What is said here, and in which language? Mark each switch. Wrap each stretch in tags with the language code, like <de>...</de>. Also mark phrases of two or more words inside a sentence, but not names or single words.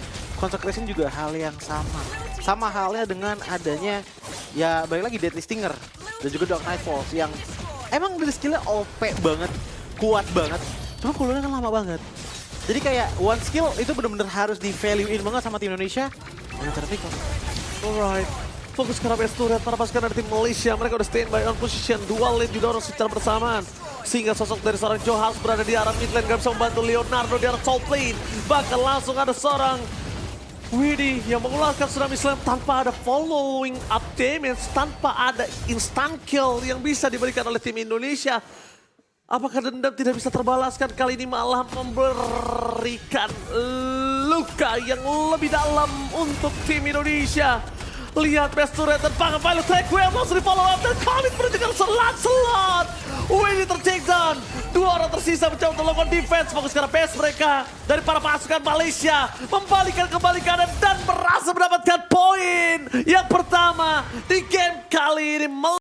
<id>Consecration juga hal yang sama. Sama halnya dengan adanya ya balik lagi Deadly Stinger dan juga Dark Nightfalls yang emang dari skillnya OP banget, kuat banget. Cuma cooldownnya kan lama banget. Jadi kayak</id> <en>one skill</en> <id>itu benar-benar harus di value-in banget sama tim Indonesia. Yang terpick kok.</id> <en>Alright.</en> <id>Fokus ke</id> <en>best turret</en> <id>para pasukan dari tim Malaysia. Mereka udah</id> <en>standby on position. Dual lane</en> <id>didorong secara bersamaan. Sehingga sosok dari seorang Joe House berada di arah</id> <en>mid lane.</en> <id>Gak bisa membantu Leonardo di arah</id> <en>top lane.</en> <id>Bahkan langsung ada seorang Widi yang mengeluarkan Tsunami Slam tanpa ada</id> <en>following up damage.</en> <id>Tanpa ada</id> <en>instant kill</en> <id>yang bisa diberikan oleh tim Indonesia. Apakah dendam tidak bisa terbalaskan kali ini malah memberikan luka yang lebih dalam untuk tim Indonesia. Lihat</id> <en>best turret</en> <id>dan pangan pilot</id> <en>take wave</en> <id>langsung di</id> <en>follow up</en> <id>dan kali menunjukkan slot. Widi ter-</id> <en>take down.</en> <id>2 orang tersisa mencoba untuk melakukan defense. Fokus ke base mereka dari para pasukan Malaysia. Membalikan kembali kanan dan berhasil mendapatkan poin yang pertama di game kali ini.</id>